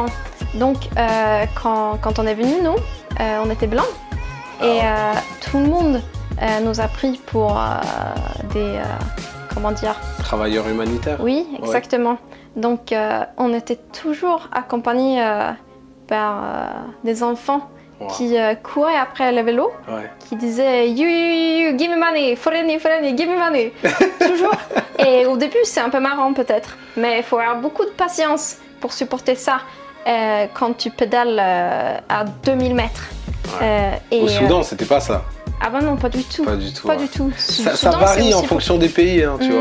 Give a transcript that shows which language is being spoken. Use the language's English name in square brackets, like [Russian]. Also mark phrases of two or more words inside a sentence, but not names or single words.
[French] Donc quand on est venu, nous, on était blancs et tout le monde nous a pris pour des comment dire, travailleurs humanitaires. Oui, exactement. Donc on était toujours accompagnés par des enfants qui couraient après le vélo, qui disaient [English] you, give me money, foreign, give me money. [French] Toujours. Et au début c'est un peu marrant peut-être, mais il faut avoir beaucoup de patience pour supporter ça quand tu pédales à 2000 mètres. Au Soudan c'était pas ça. Ah ben non, pas du tout. Pas du tout. Pas du tout. Ça varie en fonction des pays, hein, tu vois.